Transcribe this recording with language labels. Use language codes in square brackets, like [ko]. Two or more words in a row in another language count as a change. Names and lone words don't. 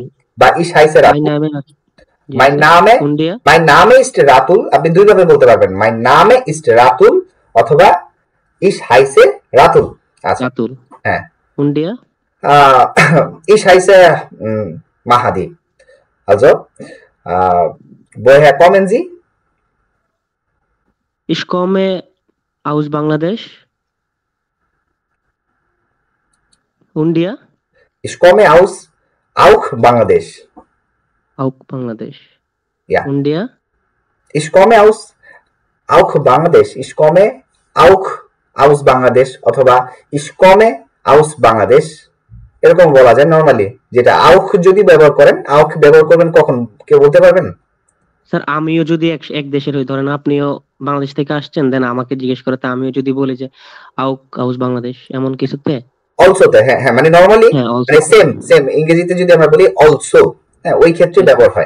[en] বা [de] Ich heiße [en] রাতুল। My name is Ratul. [bn] আপনি দুই ভাবে বলতে পারবেন, [en] my name is Ratul [bn] অথবা [de] Ich heiße Ratul. [bn] আচ্ছা রাতুল, হ্যাঁ। [de] উন্ডিয়া Ich heiße Mahadi. Also woher kommen Sie? Ich komme aus Bangladesh. Und dir? Ich komme aus auch Bangladesh. Auch Bangladesh. Ja. Und dir? Ich komme aus auch Bangladesh. Ich komme auch aus Bangladesh অথবা ich komme aus Bangladesh [bn] এরকম বলা যায় নরমালি। যেটা আউখ যদি ব্যবহার করেন, আউখ ব্যবহার করবেন কখন কেউ বলতে পারবেন? স্যার আমিও যদি এক দেশের হই, ধরেন আপনিও বাংলাদেশ থেকে আসছেন, দেন আমাকে জিজ্ঞেস করে, তা আমিও যদি বলি যে [de] aus Bangladesh, [bn] এমন কিছুতে অলসোতে, হ্যাঁ হ্যাঁ, মানে নরমালি মানে সেম ইংরেজিতে যদি আমরা বলি অলসো, হ্যাঁ ওই ক্ষেত্রে ব্যবহার হয়।